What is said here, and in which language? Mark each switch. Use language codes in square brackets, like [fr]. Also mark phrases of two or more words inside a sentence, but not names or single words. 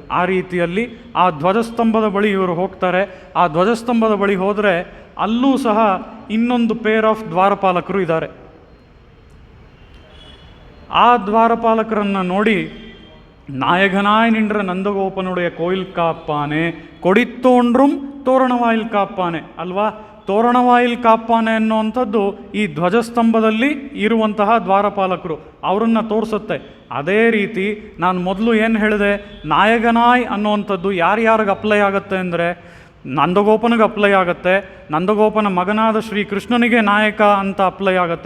[kn] ಆ ರೀತಿಯಲ್ಲಿ ಆ ಧ್ವಜಸ್ತಂಭದ ಬಳಿ ಇವರು ಹೋಗ್ತಾರೆ. ಆ ಧ್ವಜಸ್ತಂಭದ ಬಳಿ ಹೋದರೆ ಅಲ್ಲೂ ಸಹ ಇನ್ನೊಂದು [en] pair of [kn] ದ್ವಾರಪಾಲಕರು ಇದ್ದಾರೆ. ಆ ದ್ವಾರಪಾಲಕರನ್ನು ನೋಡಿ [ta] நாயகனாய் நின்ற நந்தகோபனுடைய கோயில் காப்பானே கொடித்தோன்றும் தோரணவாயில் காப்பானே ಅಲ್ವಾ. தோரணவாயில் காப்பானே [kn] ಅನ್ನುವಂಥದ್ದು ಈ ಧ್ವಜಸ್ತಂಭದಲ್ಲಿ ಇರುವಂತಹ ದ್ವಾರಪಾಲಕರು, ಅವರನ್ನು ತೋರಿಸುತ್ತೆ. ಅದೇ ರೀತಿ ನಾನು ಮೊದಲು ಏನು ಹೇಳಿದೆ, ನಾಯಕನಾಯ್ ಅನ್ನುವಂಥದ್ದು ಯಾರ್ಯಾರಿಗೆ ಅಪ್ಲೈ ಆಗುತ್ತೆ ಅಂದರೆ, ನಂದಗೋಪನಿಗೆ ಅಪ್ಲೈ ಆಗುತ್ತೆ, ನಂದಗೋಪನ ಮಗನಾದ ಶ್ರೀಕೃಷ್ಣನಿಗೆ ನಾಯಕ ಅಂತ ಅಪ್ಲೈ ಆಗುತ್ತೆ.